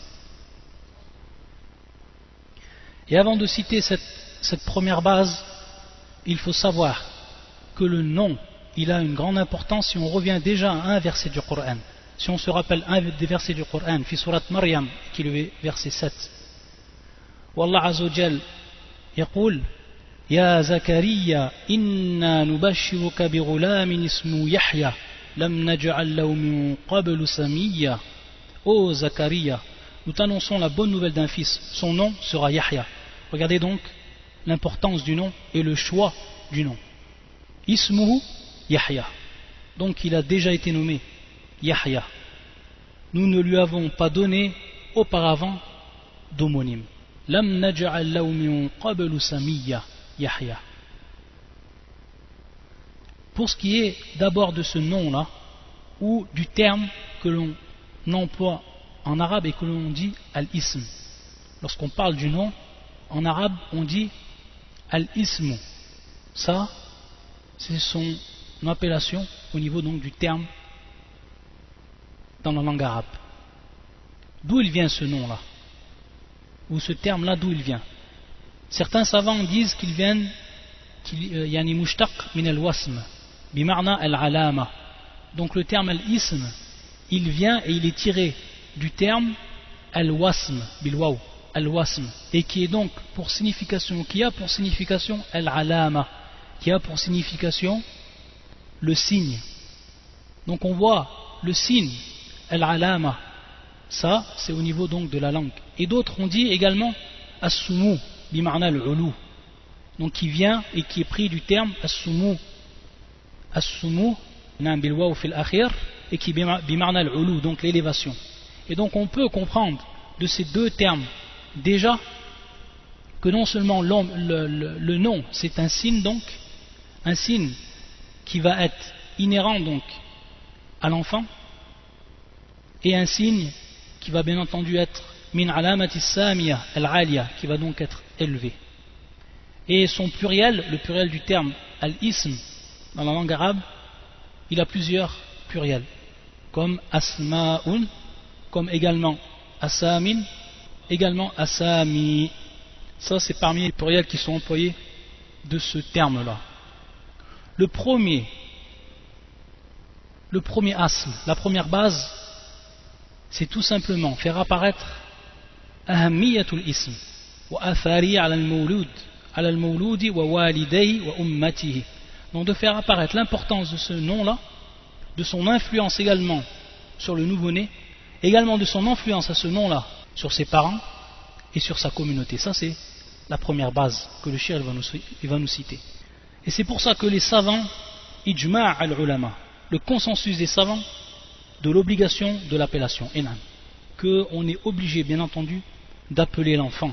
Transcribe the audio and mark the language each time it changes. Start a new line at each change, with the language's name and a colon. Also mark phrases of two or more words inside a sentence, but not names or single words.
French: Et avant de citer cette première base, il faut savoir que le nom, il a une grande importance si on revient déjà à un verset du Coran. Si on se rappelle un des versets du Coran,
Arabic: في سورة مريم,
French: qui est le verset 7.
Arabic: والله عز وجل يقول يا زكريا, إنا نبشرك بغلام اسمه يحيى لم نجعل له من قبل سميا.
French: Ô Zakaria, nous t'annonçons la bonne nouvelle d'un fils, son nom sera Yahya. Regardez donc l'importance du nom et le choix du nom.
Arabic: اسمه يحيى.
French: Donc il a déjà été nommé Yahya. Nous ne lui avons pas donné auparavant d'homonyme.
Arabic: لم نجعل له من قبل سميا يحيى.
French: Pour ce qui est d'abord de ce nom-là, ou du terme que l'on emploie en arabe et que l'on dit al-ism. Lorsqu'on parle du nom, en arabe on dit al-ismu. Ça, c'est son appellation au niveau donc du terme dans la langue arabe. D'où il vient ce nom-là? Ou ce terme-là, d'où il vient? Certains savants disent qu'il vient
Arabic: يعني مشتق من الوسم بمعنى العلامة.
French: Donc le terme al-ism, il vient et il est tiré du terme
Arabic: الوسم بالواو الوسم,
French: et qui est donc pour signification, qui a pour signification al-alama, qui a pour signification le signe. Donc on voit le signe al-alama, ça c'est au niveau donc de la langue. Et d'autres ont dit également
Arabic: السمو بمعنى العلو,
French: donc qui vient et qui est pris du terme
Arabic: السمو السمو نعم بالواو في الآخر,
French: et qui
Arabic: بمعنى العلو,
French: donc l'élévation. Et donc on peut comprendre de ces deux termes déjà que non seulement le nom c'est un signe, donc un signe qui va être inhérent donc à l'enfant, et un signe qui va bien entendu être
Arabic: من علامة سامية العالية,
French: qui va donc être élevé. Et son pluriel, le pluriel du terme al-ism dans la langue arabe, il a plusieurs pluriels, comme asma'un, comme également asamin, également asami. Ça c'est parmi les pluriels qui sont employés de ce terme là. Le premier asl, la première base, c'est tout simplement faire apparaître
Arabic: أهمية الاسم و أثره على المولود و والديه و أمته.
French: Donc de faire apparaître l'importance de ce nom là, de son influence également sur le nouveau-né, également de son influence à ce nom-là sur ses parents et sur sa communauté. Ça c'est la première base que le shir va nous citer. Et c'est pour ça que les savants,
Arabic: إجماع العلماء,
French: le consensus des savants de l'obligation de l'appellation, enam, qu'on est obligé bien entendu d'appeler l'enfant.